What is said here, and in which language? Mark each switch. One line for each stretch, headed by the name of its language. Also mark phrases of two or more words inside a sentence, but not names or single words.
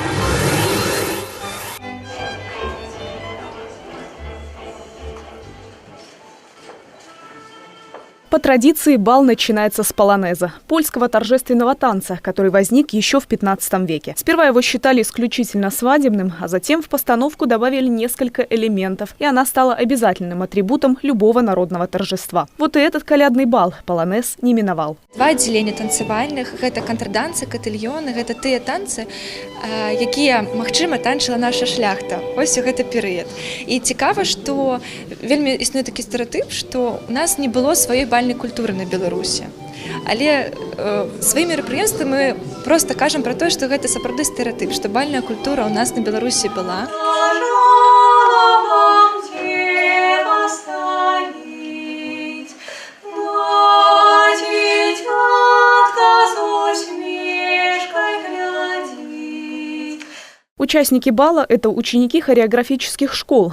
Russian: По традиции бал начинается с полонеза – польского торжественного танца, который возник еще в 15 веке. Сперва его считали исключительно свадебным, а затем в постановку добавили несколько элементов, и она стала обязательным атрибутом любого народного торжества. Вот и этот колядный бал полонез не миновал.
Belarusian: Два аддзялення танцевальных – это контрдансы, котыльоны, это тыя танцы, якія, магчыма, танчыла наша шляхта. Вось у гэты перыяд. І цікава, што вельмі існуе такі стэрэатып, што у нас не было сваёй бальнай культуры на Беларусі. Але сваім мерапрыемствам мы проста кажам пра тое, што гэта сапраўды стэрэатып, што бальная культура ў нас на Беларусі была.
Russian: Участники бала – это ученики хореографических школ.